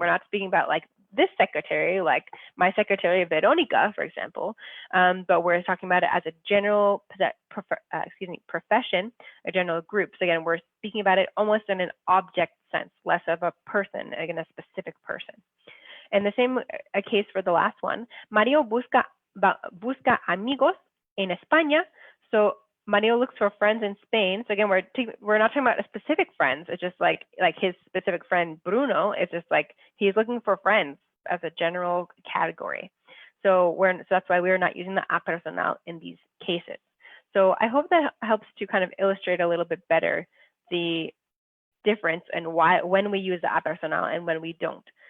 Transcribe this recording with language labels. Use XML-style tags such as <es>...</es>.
<en>We're not speaking about like this secretary, like my secretary Veronica, for example, but we're talking about it as a general profession, a general group. So again, we're speaking about it almost in an object sense, less of a person, again, a specific person. And the same case for the last one.</en> <es>Mario busca amigos en España.</es> <en>So Mario looks for friends in Spain. So again, we're not talking about a specific friends. It's just like his specific friend Bruno. It's just like he's looking for friends as a general category. So that's why we're not using the a personal in these cases. So I hope that helps to kind of illustrate a little bit better the difference and when we use the a personal and when we don't.</en>